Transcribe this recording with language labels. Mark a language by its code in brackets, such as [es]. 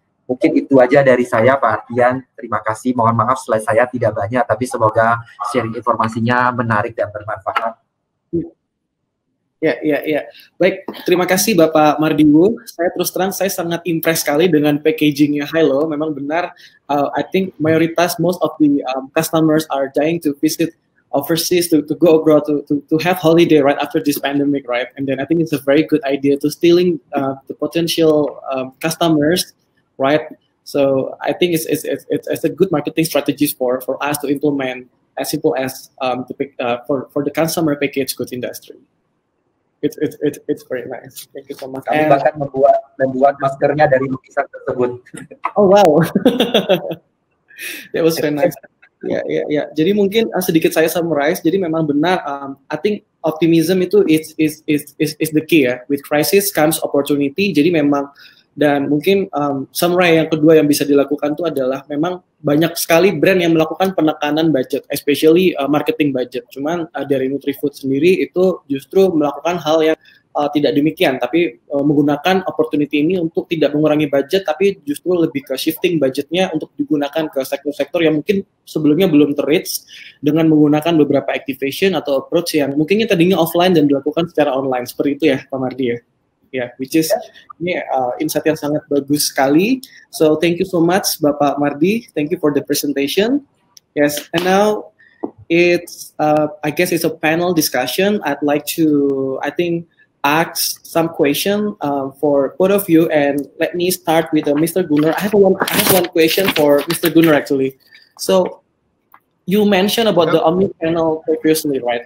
[id] Mungkin itu aja dari saya, Pak Ardian. Terima kasih. Mohon maaf slide saya tidak banyak, tapi semoga sharing informasinya menarik dan bermanfaat. Ya. Baik, terima kasih Bapak Mardiwo. Saya terus terang, saya sangat impress sekali dengan packagingnya Hilo. [en] Memang benar, I think most of the customers are dying to visit overseas, to go abroad, to have holiday right after this pandemic, right? And then I think it's a very good idea to stealing the potential customers, right? So I think it's a good marketing strategies for us to implement, as simple as for the consumer packaged goods industry. It's very nice. Thank you so much. [id] Kami bahkan membuat maskernya dari lukisan tersebut. [en] Oh wow, that was very nice. [id] Ya. Jadi mungkin sedikit saya summarize. Jadi memang benar. [en] I think optimism itu is the key ya. With crisis comes opportunity. [id] Jadi memang, dan mungkin summary yang kedua yang bisa dilakukan itu adalah memang banyak sekali brand yang melakukan penekanan budget, especially marketing budget. Cuman dari Nutrifood sendiri itu justru melakukan hal yang tidak demikian, tapi menggunakan opportunity ini untuk tidak mengurangi budget, tapi justru lebih ke shifting budgetnya untuk digunakan ke sektor-sektor yang mungkin sebelumnya belum ter-reach dengan menggunakan beberapa activation atau approach yang mungkinnya tadinya offline dan dilakukan secara online. Seperti itu ya, Pak Mardi ya. Yeah, which is ini insight yang sangat bagus sekali. [en] So thank you so much, Bapak Mardi. Thank you for the presentation. Yes, and now it's I guess it's a panel discussion. I'd like to ask some question for both of you, and let me start with Mr. Gunnar. I have one question for Mr. Gunnar actually. So you mentioned about the omni-channel previously, right?